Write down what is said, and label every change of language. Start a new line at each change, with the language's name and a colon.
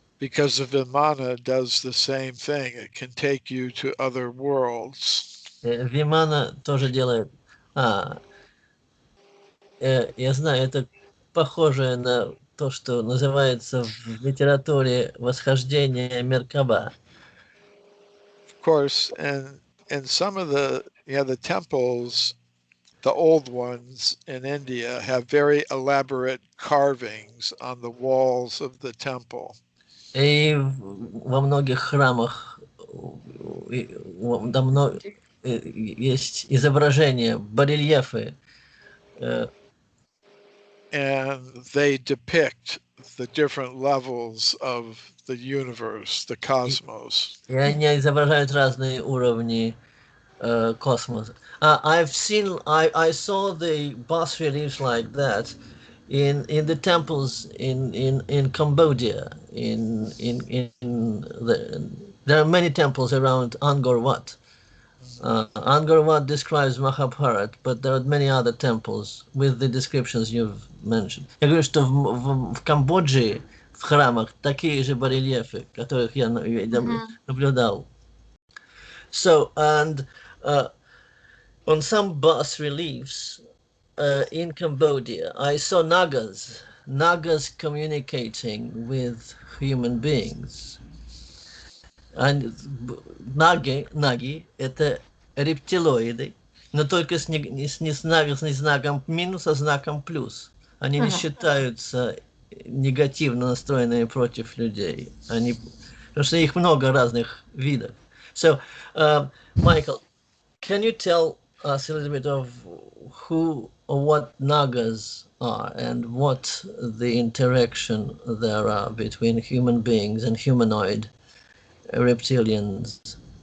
English: Because the Vimana does the same thing. It can take you to other worlds.
Russian: Вимана тоже делает... я знаю, это похоже на то, что называется в литературе восхождение Меркаба.
English: Of course, and in some of the temples, the old ones in India have very elaborate carvings on the walls of the temple.
Russian: И во многих храмах давно есть изображения, барельефы.
English: And they depict the different levels of the universe, the cosmos.
Russian: И они изображают разные уровни космоса.
English: I saw the bas reliefs like that in the temples in Cambodia. There are many temples around Angkor Wat. Angkor Wat describes Mahabharata, but there are many other temples with the descriptions you've mentioned.
Russian: Я говорю, что в Камбодже в храмах такие же барельефы, которых я наблюдал.
English: So, and on some bas reliefs in Cambodia, I saw Nagas communicating with human beings.
Russian: And наги – это рептилоиды, но только не знаком минус, а знаком плюс. Они не считаются негативно настроенными против людей. Потому что их много разных видов.
English: So, Michael, can you tell us a little bit of who or what Nagas are and what the interaction there are between human beings and humanoid reptilians?